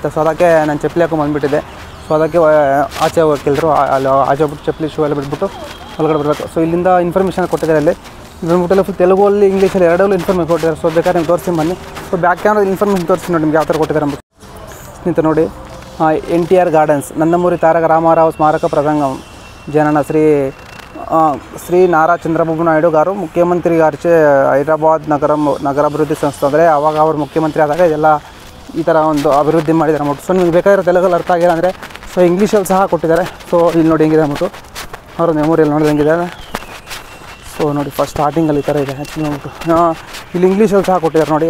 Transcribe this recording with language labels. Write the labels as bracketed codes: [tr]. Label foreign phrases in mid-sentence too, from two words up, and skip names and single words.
[kn] ಸೊ ಅದಕ್ಕೆ ನಾನು ಚಪ್ಪಲಿ ಹಾಕೊಂಡು ಬಂದುಬಿಟ್ಟಿದ್ದೆ. ಸೊ ಅದಕ್ಕೆ ಆಚೆ ಹೋಗಿಲ್ರು, ಅಲ್ಲಿ ಆಚೆ ಹೋಗ್ಬಿಟ್ಟು ಚಪ್ಪಲಿ ಶೂ ಎಲ್ಲ ಬಿಟ್ಬಿಟ್ಟು ಒಳಗಡೆ ಬರಬೇಕು. ಸೊ ಇಲ್ಲಿಂದ ಇನ್ಫಾರ್ಮೇಷನ್ ಕೊಟ್ಟಿದ್ದಾರೆ. ಅಲ್ಲಿ ಬಂದ್ಬಿಟ್ಟೆಲ್ಲ ಫುಲ್ ತೆಲುಗಲ್ಲಿ ಇಂಗ್ಲೀಷಲ್ಲಿ ಎರಡಲ್ಲೂ ಇನ್ಫಾರ್ಮೇಷನ್ ಕೊಟ್ಟಿದ್ದಾರೆ. ಸೊ ಬೇಕಾದ್ರೆ ನಿಮ್ಗೆ ತೋರಿಸಿ ಬನ್ನಿ. [en] so back camera information [kn] ತೋರಿಸಿ ನೋಡಿ ನಿಮ್ಗೆ ಯಾವ ಥರ ಕೊಟ್ಟಿದ್ದಾರೆ ಅಂದ್ಬಿಟ್ಟು. ಸ್ನೇಹಿತರೆ ನೋಡಿ, NTR ಗಾರ್ಡನ್ಸ್ ನಂದಮೂರಿ ತಾರಕ ರಾಮಾರಾವ್ ಸ್ಮಾರಕ [te] ప్రసంగం జనన శ్రీ నారా చంద్రబాబు నాయుడు గారు ముఖ్యమంత్రి గారిచే హైదరాబాద్ [kn] ನಗರಾಭಿವೃದ್ಧಿ ಸಂಸ್ಥೆ. ಅಂದರೆ ಆವಾಗ ಅವರು ಮುಖ್ಯಮಂತ್ರಿ ಆದಾಗ ಇದೆಲ್ಲ ಈ ಥರ ಒಂದು ಅಭಿವೃದ್ಧಿ ಮಾಡಿದ್ದಾರೆ ಅಂದ್ಬಿಟ್ಟು. ಸೊ ನಿಮ್ಗೆ ಬೇಕಾಗಿರೋ ತೆಲುಗಲ್ಲಿ ಅರ್ಥ ಆಗಿಲ್ಲ ಅಂದರೆ ಸೊ ಇಂಗ್ಲೀಷಲ್ಲಿ ಸಹ ಕೊಟ್ಟಿದ್ದಾರೆ. ಸೊ ಇಲ್ಲಿ ನೋಡಿ ಹೆಂಗಿದೆ ಅಂದ್ಬಿಟ್ಟು ಅವರ ಮೆಮೋರಿಯಲ್ಲಿ ನೋಡಿದ್ರೆ ಹೆಂಗಿದೆ. ಸೊ ನೋಡಿ [en] first startingalli [kn] ಈ ಥರ ಇದೆ ನೋಡ್ಬಿಟ್ಟು. ಇಲ್ಲಿ ಇಂಗ್ಲೀಷಲ್ಲಿ ಸಹ ಕೊಟ್ಟಿದ್ದಾರೆ ನೋಡಿ.